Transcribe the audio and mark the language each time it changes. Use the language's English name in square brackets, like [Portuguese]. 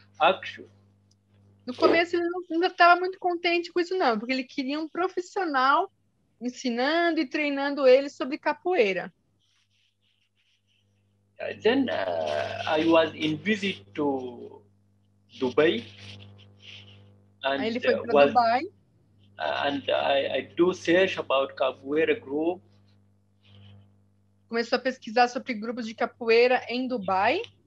[English] Actually, [Portuguese] no começo ele não estava muito contente com isso não, porque ele queria um profissional ensinando e treinando ele sobre capoeira. [English] Then I was in visit to Dubai, and [Portuguese] aí ele foi para Dubai. [English] And I do search about capoeira group. [Portuguese] Começou a pesquisar sobre grupos de capoeira em Dubai.